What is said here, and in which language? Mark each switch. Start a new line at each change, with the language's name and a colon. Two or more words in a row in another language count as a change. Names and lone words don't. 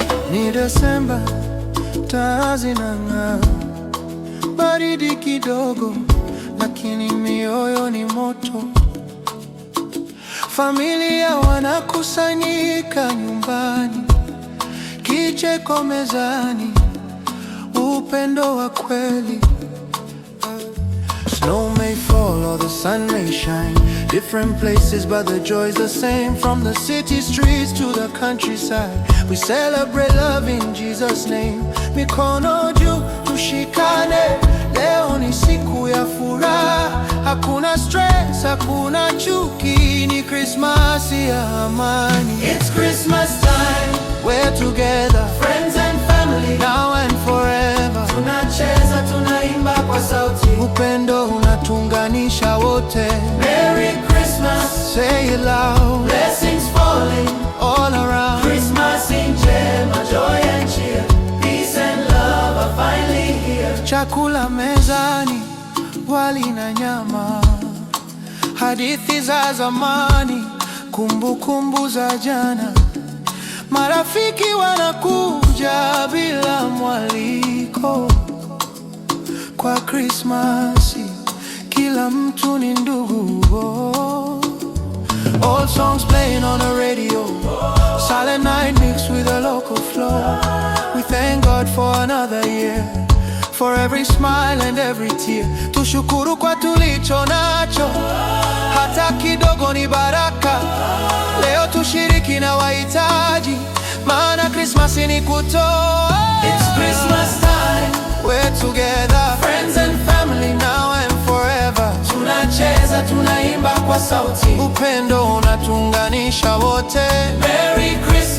Swahili: Ni Desemba, taa zinang'aa, baridi kidogo, lakini mioyo ni moto. Familia wanakusanyika nyumbani, kicheko mezani, upendo wa kweli.
English: Snow may fall or the sun may shine, different places but the joy's the same. From the city streets to the countryside, we celebrate love in Jesus' name.
Swahili: Mikono juu, tushikane, leo ni siku ya furaha. Hakuna stress, hakuna chuki, ni Krismasi ya amani.
English: It's Christmas time, we're together, friends and family, now and forever.
Swahili: Tunacheza, tunaimba kwa sauti, upendo unatuunganisha wote.
English: Merry Christmas, say it loud, blessings falling all around. Christmas in njema, joy and cheer, peace and love are finally here.
Swahili: Chakula mezani, wali na nyama, hadithi za zamani, kumbukumbu za jana. Marafiki wanakuja bila mwaliko. Kwa Krismasi, kila mtu ni ndugu.
English: Old songs playing on the radio, silent night mixed with a local flow. We thank God for another year, for every smile and every tear.
Swahili: Tushukuru kwa tulicho nacho, hata kidogo ni baraka. Leo tushiriki na wahitaji, maana Krismasi ni kutoa.
English: It's Christmas time, we're together, friends and family, now and forever.
Swahili: Tunacheza, tunaimba kwa sauti, upendo unatuunganisha wote.
English: Merry Christmas.